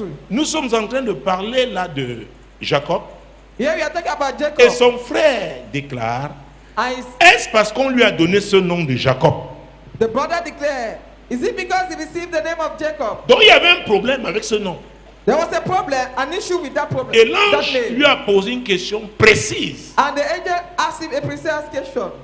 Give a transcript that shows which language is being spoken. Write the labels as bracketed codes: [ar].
[fr] Nous sommes en train de parler là de Jacob. Et son frère déclare, est-ce parce qu'on lui a donné ce nom de Jacob? [en] The brother declared, is it because he received the name of Jacob? [fr] Donc il y avait un problème avec ce nom. [en] There was a problem, an issue with that problem. [fr] Et l'ange lui a posé une question précise. [en] And the angel asked him a precise question.